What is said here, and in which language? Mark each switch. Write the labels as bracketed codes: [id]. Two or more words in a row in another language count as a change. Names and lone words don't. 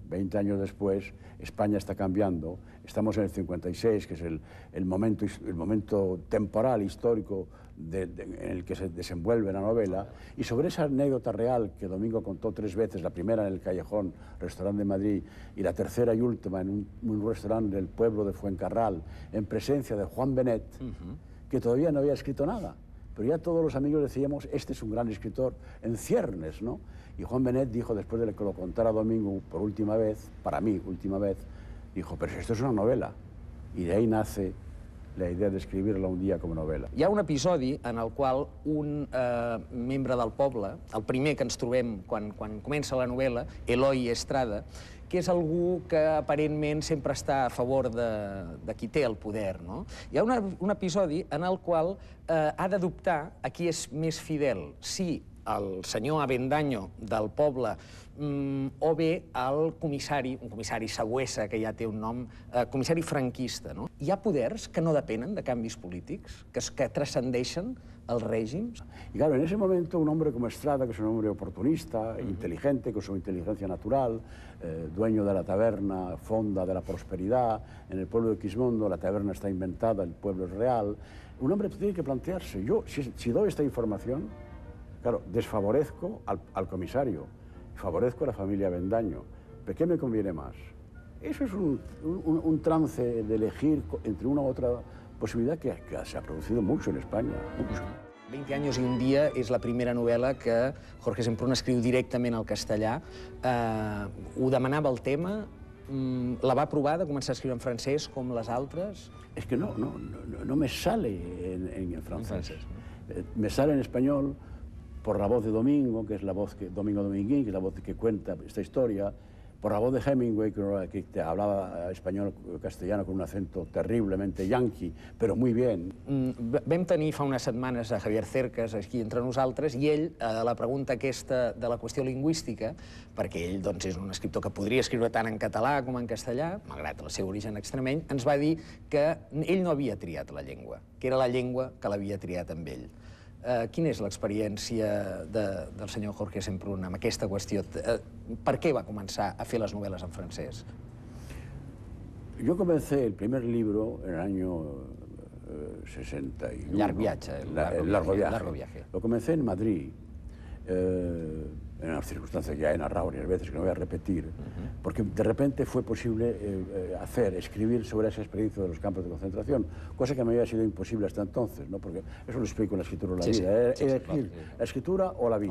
[es] 20 años después, España está cambiando, estamos en el 56, que es el momento temporal, histórico, en el que se desenvuelve la novela, y sobre esa anécdota real que Domingo contó 3 veces, la primera en el Callejón, restaurante de Madrid, y la tercera y última en un restaurante del pueblo de Fuencarral, en presencia de Juan Benet, que todavía no había escrito nada. Pero ya todos los amigos decíamos, este es un gran escritor, en ciernes, ¿no? Y Juan Benet dijo, después de que lo contara Domingo por última vez, para mí, última vez, dijo, pero esto es una novela. Y de ahí nace la idea de escribirla un dia [ca] com a novel·la. Hi ha un episodi en el qual un membre del poble, el primer que ens trobem quan comença la novel·la, Eloi Estrada, que és algú que aparentment sempre està a favor de qui té el poder, no? Hi ha un episodi en el qual ha de dubtar a qui és més fidel, si el senyor Avendaño del poble o bé el comissari, un comissari Sagüesa, que ja té un nom, comissari franquista, no? Hi ha poders que no depenen de canvis polítics, que transcendeixen els règims. [es] Y claro, en ese momento un hombre como Estrada, que es un hombre oportunista, inteligente, con su inteligencia natural, dueño de la taberna Fonda de la Prosperidad, en el pueblo de Quismondo, la taberna está inventada, el pueblo es real, un hombre tiene que plantearse, yo si doy esta información, claro, desfavorezco al comisario, favorezco a la familia Avendaño, ¿pero qué me conviene más? Eso es un trance de elegir entre una u otra posibilidad que se ha producido mucho en España. Mucho. [ca] 20 años y un día és la primera novel·la que Jorge Semprún escriu directament al castellà. Ho demanava el tema, la va provar de començar a escriure en francès com les altres? [es] Es que no me sale en francés. Me sale en español por la voz de Domingo, que es la voz que Domingo Dominguín, que es la voz que cuenta esta historia, por la voz de Hemingway, que te hablaba español castellano con un acento terriblemente yanqui, però muy bien. [ca] Vam tenir fa unes setmanes a Javier Cercas aquí entre nosaltres i ell, a la pregunta aquesta de la qüestió lingüística, perquè ell doncs, és un escriptor que podria escriure tant en català com en castellà, malgrat el seu origen extremeny, ens va dir que ell no havia triat la llengua, que era la llengua que l'havia triat amb ell. Quina és l'experiència del senyor Jorge Semprún amb aquesta qüestió? Per què va començar a fer les novel·les en francès? [es] Yo comencé el primer libro en el año 61. [ca] Llarg viatge. [es] El largo viaje. Lo comencé en Madrid. en unas circunstancias que ya he narrado varias veces, que no voy a repetir, porque de repente fue posible escribir sobre esa experiencia de los campos de concentración, cosa que me había sido imposible hasta entonces, ¿no? Porque eso lo explico en la escritura o la vida. Elegir la escritura o la vida.